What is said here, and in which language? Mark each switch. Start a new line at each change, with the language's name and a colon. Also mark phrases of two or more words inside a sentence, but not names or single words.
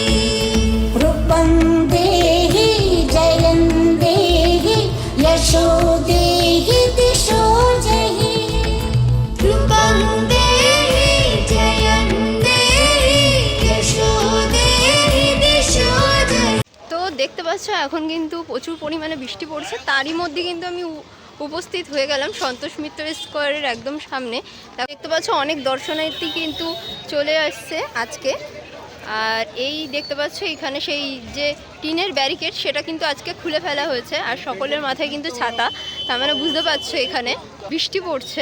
Sanskrit: रूपं देहि जयं देहि यशो देहि दिशो जहि। रूपं देहि जयं देहि यशो देहि दिशो जहि।
Bangla: তো দেখতে পাচ্ছ এখন কিন্তু প্রচুর পরিমাণে বৃষ্টি পড়ছে, তারই মধ্যে কিন্তু আমি উপস্থিত হয়ে গেলাম সন্তোষ মিত্র স্কোয়ারের একদম সামনে। দেখতে পাচ্ছ অনেক দর্শনার্থী কিন্তু চলে আসছে আজকে। আর এই দেখতে পাচ্ছ এখানে সেই যে টিনের ব্যারিকেড সেটা কিন্তু আজকে খুলে ফেলা হয়েছে, আর সকলের মাথায় কিন্তু ছাতা, তার মানে বুঝতে পারছো এখানে বৃষ্টি পড়ছে।